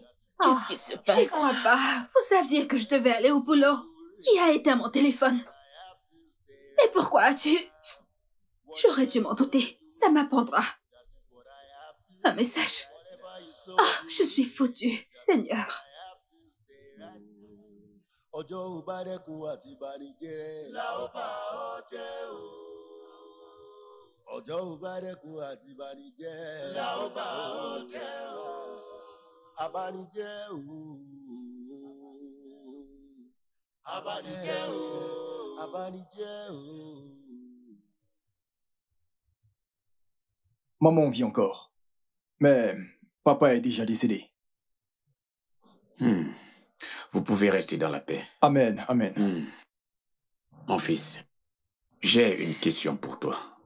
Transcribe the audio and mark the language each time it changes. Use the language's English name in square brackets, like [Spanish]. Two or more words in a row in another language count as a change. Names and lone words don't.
[French] Qu'est-ce qui se passe? J'y crois pas. Vous saviez que je devais aller au boulot. Qui a éteint mon téléphone? Mais pourquoi as-tu... J'aurais dû m'en douter. Ça m'apprendra. Un message. Je suis foutue, Seigneur. [Yoruba] Ọjọ́ ò bá dẹ́kun àti banijẹ́. La ó bá ọ jẹ́ o. Ọjọ́ ò bá dẹ́kun àti banijẹ́. La ó bá ọ jẹ́ o. Abanijẹ́ o. Abanijẹ́ o. Abanijẹ́ o. [French] Maman vit encore. Mais papa est déjà décédé. Vous pouvez rester dans la paix. Amen. Mon fils, j'ai une question pour toi.